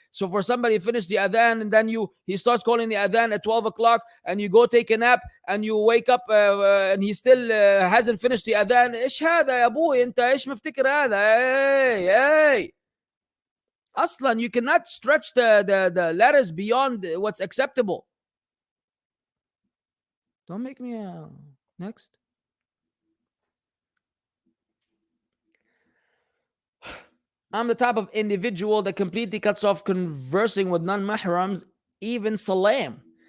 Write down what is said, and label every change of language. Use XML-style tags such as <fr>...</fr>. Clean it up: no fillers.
<en>So for somebody to finish the adhan, and then he starts calling the adhan at 12 o'clock, and you go take a nap, and you wake up and he still hasn't finished the adhan.</en> <ar>إيش هذا يا أبوي أنت إيش مفتكر هذا؟ Hey.</ar> <en>Aslan, you cannot stretch the letters beyond what's acceptable. Don't make me next. I'm the type of individual that completely cuts off conversing with non-mahrams, even salam.</en>